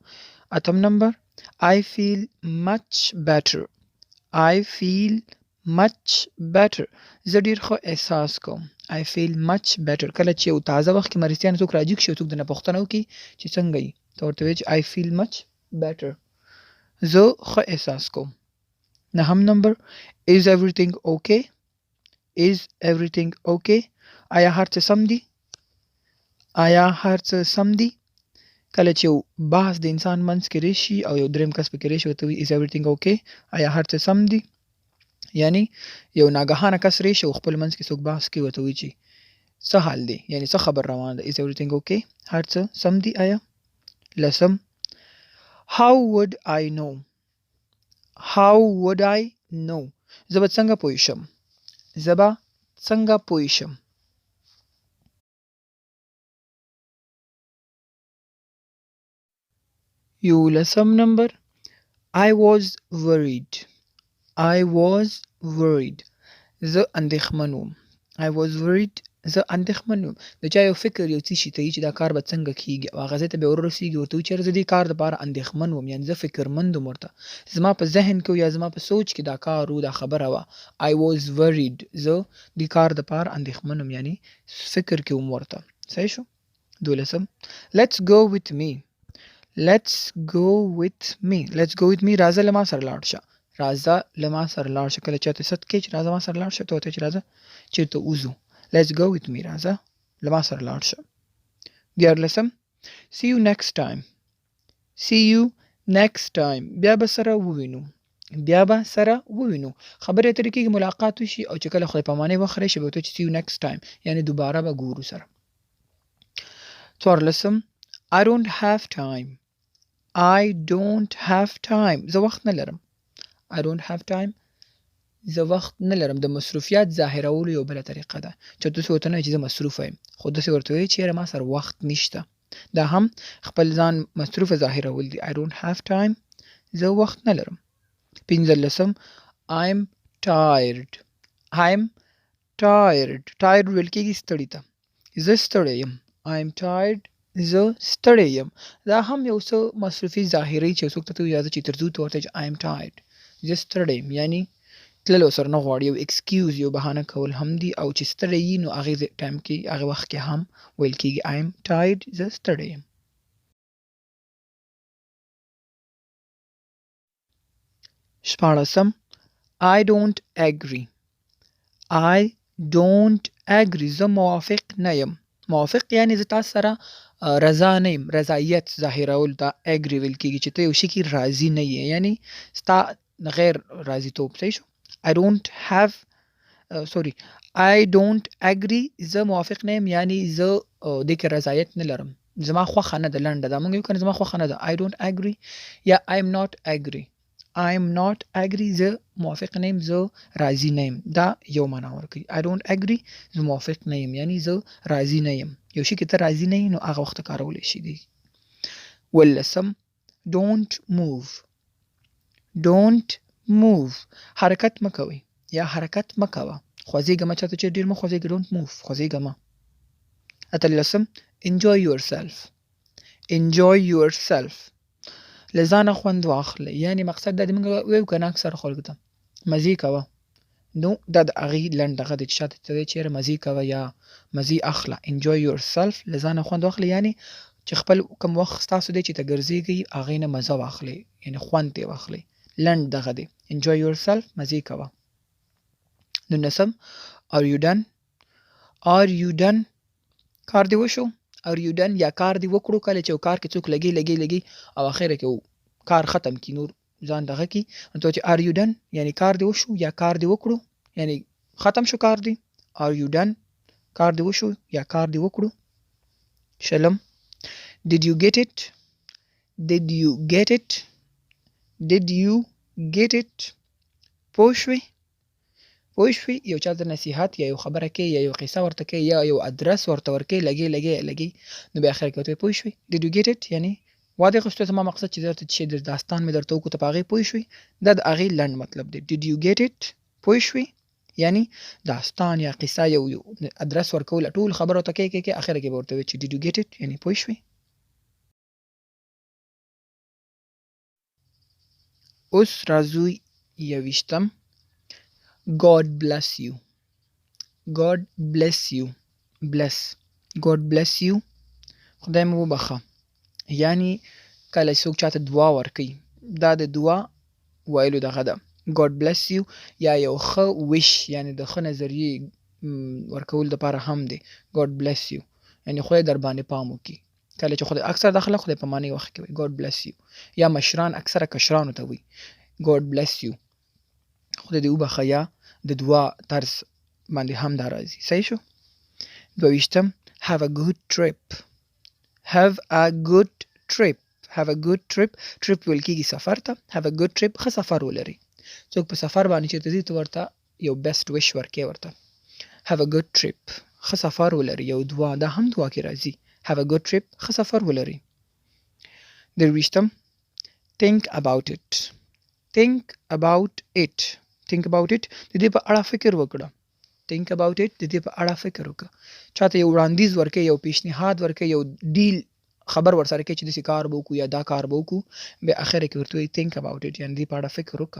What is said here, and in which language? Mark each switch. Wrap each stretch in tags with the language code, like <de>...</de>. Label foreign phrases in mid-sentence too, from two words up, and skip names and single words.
<ps>اتم نمبر</ps> <en>I feel much better</en> <ps>زه ډېر ښه احساس کوم.</ps> <en>I feel much better</en> <ps>کله چې یو تازه وخت کې مرستیان څوک راجګ شي او څوک د نه پوښتنه وکړي چې څنګه یې ته ورته وایې چې</ps> <en>I feel much better</en> <ps>زه ښه احساس کوم. نهم نمبر</ps> <en>is everything okay</en> <ps>آیا هر څه سم دي کله چې یو بحث د انسان منځ کې راشي او یو دریم کس پکې راشي ورته وایي</ps> <en>is everything okay</en> <ps>آیا هر څه سم دي، یعنی یو ناګهانه کس راشي او خپل منځ کې څوک بحث کوي ورته وایي چې څه حال دی، یعنی څه خبر روان ده</ps> <en>is everything okay</en> <ps>هر څه سم دي آیا. لسم</ps> <en>how would I know</en> <ps>زه به څنګه پوه شم. یولسم نمبر</ps> <en>I was worried</en> <ps>زه اندېښمن وم. د چا یو فکر یو څه شي ته وي چې دا کار به څنګه کېږي او هغه ځای ته بیا ورسېږي ورته وایي چې یاره زه دې کار دپاره اندېښمن وم، یعنې زه فکرمند وم ورته زما په ذهن کې یا زما په سوچ کې دا کار و دا خبره وه.</ps> <en>I was worried</en> <ps>زه دې کار دپاره اندېښمن وم یعنې فکر کې وم ورته صحیح شو. دولسم</ps> <en>let's go with me</en> <ps>راځه له ما سره لاړ شه. کله چاته ست کوي چې راځه ما سره لاړ شه ته ورته چې راځه چېرته وځو</ps> <en>let's go with me</en> <ps>راځه له ما سره لاړ شه. دیارلسم</ps> <en>see you next time</en> <ps>بیا به سره ووینو. خبرې اترې کېږي ملاقات وشي او چې کله خدای پامانۍ وخت راشي به ورته چې</ps> <en>see you next time</en> <ps>یعنې دوباره به ګورو سره.</ps> <en>څوارلسم I don't have time I don't have time.</en> <ps>زه وخت نه لرم.</ps> <en>I don't have time.</en> <ps>زه وخت نه لرم. د مصروفیت ظاهرولو یو بله طریقه ده چې تاسو ورته نه وایئ چې زه مصروفه یم، خو داسې ورته وایئ چې یاره ما سره وخت نشته. دا هم خپل ځان مصروفه ظاهرول دي.</ps> <en>I don't have time.</en> <ps>زه وخت نه لرم. 15</ps> <en>I'm tired. I'm tired.</en> <ps>tired ویل کېږي ستړي ته. زه ستړی یم.</ps> <en>I'm tired.</en> <ps>زه ستړی یم. دا هم یو څه مصروفي ظاهري چې څوک ته اجازه چې ترڅو ته ورته</ps> <en>I'm tired.</en> <ps>زه ستړی یم یعنی تللو سره نه غواړي، یو اکسکیوز یو بهانه کول هم دي، او چې ستړی یي نو هغې ټایم کې هغې وخت کې هم ویل کېږي</ps> <en>I'm tired.</en> <ps>زه ستړی یم. 16</ps> <en>I don't agree. I don't agree.</en> <ps>زه موافق نه یم. موافق یعنی زه تاسو سره رضا نه یم. رضایت ظاهرول ته agree ویل کېږي چې ته یو شي کې راضي نه یې، یعنی ستا غیر راضیتوب. صحیح شو.</ps> <en>I don't have sorry I don't agree.</en> <ps>زه موافق نه یم یعنی زه دې کې رضایت نه لرم. زما خوښه نه ده. لنډه ده. موږ یو کنه زما خوښه نه ده.</ps> <en>I don't agree یا I'm not agree. I'm not agree.</en> <ps>زه موافق نه یم. زه راضي نه یم. دا یو معنا ورکوي.</ps> <en>I don't agree.</en> <ps>زه موافق نه یم یعنی زه راضي نه یم. یو شي کې ته راضي نه یې نو هغه وخت کارولی شي دی.</ps> <en>18 don't move. don't move.</en> <ps>حرکت مه کوئ یا حرکت مه کوه. خوځېږه مه. چاته چې ډېر مه خوځېږه.</ps> <en>don't move.</en> <ps>خوځېږه مه. 18</ps> <en>enjoy yourself. enjoy yourself.</en> <ps>له ځانه خوند واخلئ. یعنی مقصد دا د موږ ویو که نه اکثر خلکو ته مزې کوه. نو دا د هغې لنډ دغه دی چې شاته ته دی چې یاره مزې کوه یا مزې اخله.</ps> <en>enjoy yourself.</en> <ps>له ځانه خوند واخلئ یعنی چې خپل کوم وخت ستاسو دی چې ته ګرځېږئ هغې نه مزه واخلئ، یعنی خوند ترې واخلئ. لنډ دغه دی.</ps> <en>enjoy yourself.</en> <ps>مزې کوه.</ps> <en>19 are you done. are you done.</en> <ps>کار دې وشو.</ps> <en>are you done</en> <ps>یا کار دې وکړو. کله چې یو کار کې څوک لګي او اخره کې کار ختم کی نور ځان دغه کی نو ته چې</ps> <en>are you done</en> <ps>یعنی کار دې وشو یا کار دې وکړو یعنی ختم شو کار دې.</ps> <en>are you done.</en> <ps>کار دې وشو یا کار دې وکړو. شلم</ps> <en>did you get it. did you get it. did you get it.</en> <ps>پوه شوې. پوه شوې. یو چا ته نصیحت یا یو خبره کې یا یو قصه ورته کې یا یو ادرس ورته ورکې لګي نو بیا اخر کې ورته پوه شوې.</ps> <en>did you get it</en> <ps>یعنی واضح غوښتو زما مقصد چې درته چې داستان مې درته وکړو ته په هغې پوه شوې. دا د هغې لنډ مطلب دی.</ps> <en>did you get it.</en> <ps>پوه شوې یعنی داستان یا قصه یو ادرس ورکول ټول خبره ورته کې اخر کې به ورته وایي چې</ps> <en>did you get it</en> <ps>یعنی پوه شوې. اوس راځو</ps> <en>21 God bless you. God bless you. bless. God bless you.</en> <ps>خدای مو وبخه. یعنی کله څوک چاته دعا ورکوي دا د دعا ویلو دغه ده.</ps> <en>God bless you</en> <ps>یا یو ښه wish یعنی د ښه نظریې ورکول دپاره هم دی.</ps> <en>God bless you</en> <ps>یعنی خدای در باندې پام وکړي. کله چې خدای اکثر د خلک خدای په معنی وخت کې وایي</ps> <en>God bless you</en> <ps>یا مشران اکثره کشرانو ته وایي</ps> <en>God bless you.</en> <ps>خدای دې وبخه یا د دعا طرز باندې هم دا راځي. صحیح شو.</ps> <en>22 have a good trip. have a good trip. have a good trip.</en> <ps>trip ویل کېږي سفر ته.</ps> <en>have a good trip.</en> <ps>ښه سفر ولري. څوک په سفر باندې چېرته ځي ته ورته یو</ps> <en>best wish</en> <ps>ورکې ورته.</ps> <en>have a good trip.</en> <ps>ښه سفر ولري. یو دعا دا هم دعا کې راځي.</ps> <en>have a good trip.</en> <ps>ښه سفر ولري.</ps> <en>23 think about it. think about it. think about it.</en> <ps>د دې په اړه فکر وکړه.</ps> <en>think about it.</en> <ps>د دې په اړه فکر وکړه. چاته یو وړاندیز ورکې یو پیشنهاد ورکې یو ډیل خبر ورسره کې چې داسې کار به وکړو یا دا کار به وکړو بیا اخره کې ورته وایي</ps> <en>think about it</en> <ps>یعنی دې په اړه فکر وکړه.</ps>